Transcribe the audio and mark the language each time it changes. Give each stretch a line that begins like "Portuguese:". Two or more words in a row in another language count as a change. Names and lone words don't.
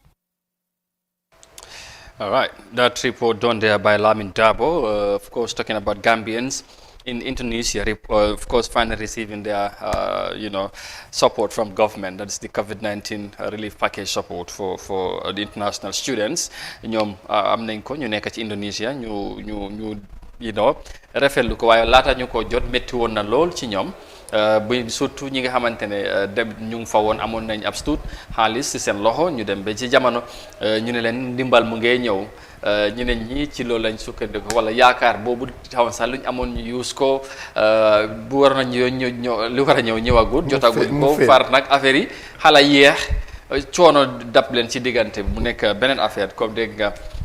English: All right, that report done there by Lamin Dabo, of course, talking about Gambians in Indonesia, of course, finally receiving their, support from government. That's the COVID-19 relief package support for the international students.
Wolof: ñoom am nañ ko ñu nekk ci Indonesia ñu rafetlu ko waaye laata ñu ko jot métti woon na lool ci ñoom bu surtout ñi nga xamante ne dem ñu ngi fa woon amoon nañ ab stuut xaalis si seen loxo ñu dem ba ci jamono ñu ne leen ndimbal mu ngee ñëw ñeneen ñi ci loolu lañ sukkandiku wala yaakaar boobu xawoon sax luñ amoon ñu use ko bu war nañ ñëw li war a ñëw ñëwagut jotaguñ ko far nag affaire yi xala yeex coono dab leen ci diggante bi mu nekk beneen affaire comme dégg nga